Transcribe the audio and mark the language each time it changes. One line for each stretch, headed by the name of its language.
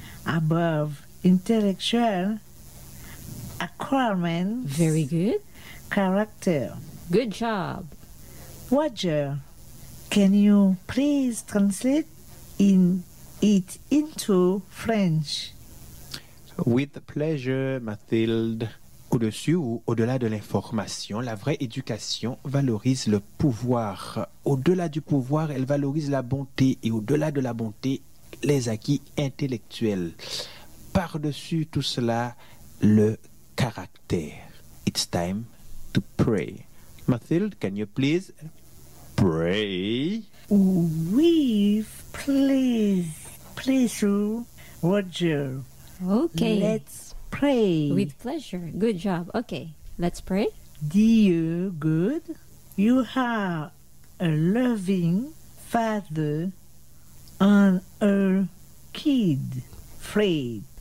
English: Above intellectual acquirements. Very good. Character. Good job. Roger, can you please translate in it into French? With pleasure, Mathilde.
French: Au-dessus ou au-delà de l'information, la vraie éducation valorise le pouvoir. Au-delà du pouvoir, elle valorise la bonté et au-delà de la bonté, les acquis intellectuels. Par-dessus tout cela, le caractère.
English: It's time to pray. Mathilde, can you please pray? Oui, please. Please, Roger. Okay. Let's pray. With pleasure. Good job. Okay, let's pray. Dear God, you are a loving father and a kid friend.